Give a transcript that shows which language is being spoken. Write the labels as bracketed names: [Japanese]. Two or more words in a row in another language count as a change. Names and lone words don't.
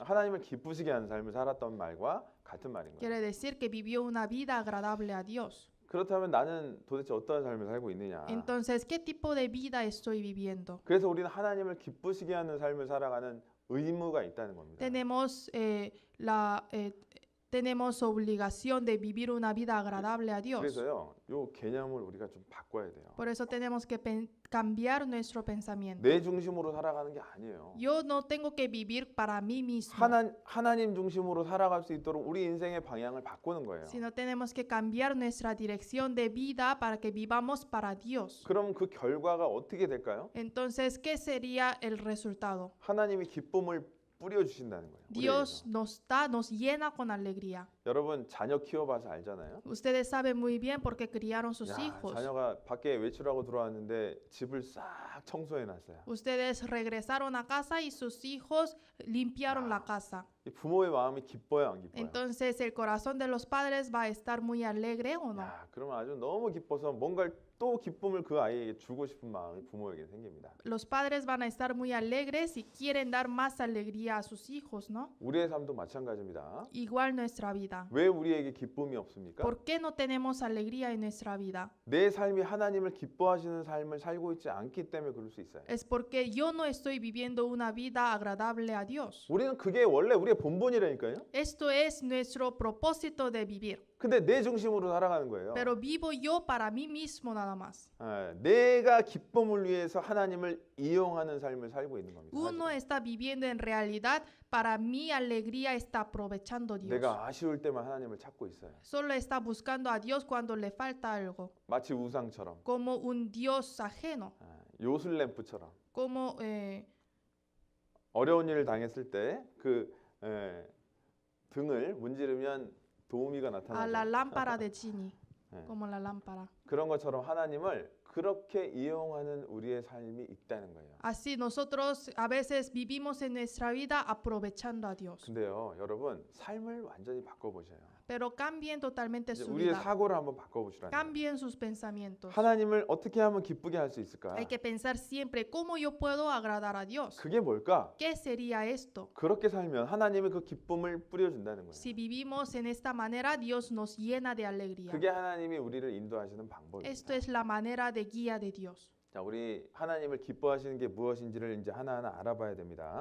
[Korean] 하나님을 기쁘시게 하는 삶을 살았던 말과 같은 말인 거예요. [Spanish] Quiere decir que vivió una vida agradable a Dios. [Korean] 그렇다면 나는 도대체 어떤 삶을 살고 있느냐? [Spanish] Entonces, ¿qué tipo de vida estoy viviendo? [Korean] 그래서 우리는 하나님을 기쁘시게 하는 삶을 살아가는 의무가 있다는 겁니다. [Spanish] Tenemos obligación de vivir una vida agradable a Dios. [Korean] 그래서요, 요 개념을 우리가 좀 바꿔야 돼요. [Spanish] Por eso tenemos que cambiar nuestro pensamiento. [Korean] 내 중심으로 살아가는 게 아니에요. [Spanish] Yo no tengo que vivir para mí mismo, [Korean] 하나님 중심으로 살아갈 수 있도록 우리 인생의 방향을 바꾸는 거예요. [Spanish] sino tenemos que cambiar nuestra dirección de vida para que vivamos para Dios. [Korean] 그럼 그 결과가 어떻게 될까요? [Spanish] Entonces, ¿qué sería el resultado? [Korean] 하나님이 기쁨을 뿌려주신다는 거예요. [Spanish] Dios [Korean] 우리에게서. [Spanish] nos llena con alegría. [Korean] 여러분 자녀 키워봐서 알잖아요. [Spanish] Ustedes saben muy bien porque criaron sus [Korean] 야, [Spanish] hijos. [Korean] 자녀가 밖에 외출하고 들어왔는데 집을 싹 청소해놨어요. [Spanish] Ustedes regresaron a casa y sus hijos limpiaron la casa. [Korean] 이 부모의 마음이 기뻐요, 안 기뻐요? [Spanish] Entonces, ¿el corazón de los padres va a estar muy alegre o no? [Korean] 야, 그러면 아주 너무 기뻐서 뭔가를 또 기쁨을 그 아이에게 주고 싶은 마음이 부모에게 생깁니다. [Spanish] Los padres van a estar muy alegres y quieren dar más alegría a sus hijos, ¿no? [Korean] 우리의 삶도 마찬가지입니다. [Spanish] Igual nuestra vida. [Korean] 왜 우리에게 기쁨이 없습니까? [Spanish] ¿Por qué no tenemos alegría en nuestra vida? [Korean] 내 삶이 하나님을 기뻐하시는 삶을 살고 있지 않기 때문에 그럴 수 있어요. [Spanish] Es porque yo no estoy viviendo una vida agradable a Dios. [Korean] 우리는 그게 원래 우리의 본분이라니까요. [Spanish] Esto es nuestro propósito de vivir. [Korean] 근데 내 중심으로 살아가는 거예요. [Spanish] Pero vivo yo para mí mismo nada más. [Korean] 내가 기쁨을 위해서 하나님을 이용하는 삶을 살고 있는 겁니다. [Spanish] Uno [Korean] 사실은. [Spanish] está viviendo en realidad para mi alegría, está aprovechando Dios. [Korean] 내가 아쉬울 때만 하나님을 찾고 있어요. [Spanish] Solo está buscando a Dios cuando le falta algo, [Korean] 마치 우상처럼, [Spanish] como un Dios ajeno, [Korean] 요술램프처럼 [Spanish] como [Korean] 어려운 일을 당했을 때 그 등을 문지르면 도우미가 [Spanish] a la [Korean] 나타나죠. [Spanish] lámpara de Gini, [Korean] 네. [Spanish] como la lámpara. [Korean] 그런 것처럼 하나님을 그렇게 이용하는 우리의 삶이 있다는 거예요. [Spanish] Así nosotros a veces vivimos en nuestra vida aprovechando a Dios. [Korean] 근데요, 여러분 삶을 완전히 바꿔보셔요. [Spanish] Pero cambien totalmente [Korean] 이제 [Spanish] su [Korean] 우리의 [Spanish] vida, [Korean] 사고를 한번 바꿔보시라는 거예요. [Spanish] cambien sus pensamientos. [Korean] 하나님을 어떻게 하면 기쁘게 할 수 있을까? [Spanish] Hay que pensar siempre cómo yo puedo agradar a Dios. [Korean] 그게 뭘까? [Spanish] ¿Qué sería esto? [Korean] 그렇게 살면 하나님이 그 기쁨을 뿌려준다는 거예요. [Spanish] Si vivimos en esta manera, Dios nos llena de alegría. [Korean] 그게 하나님이 우리를 인도하시는 방법입니다. [Spanish] Esto es la manera de guía de Dios. [Korean] 자, 우리 하나님을 기뻐하시는 게 무엇인지를 이제 하나하나 알아봐야 됩니다.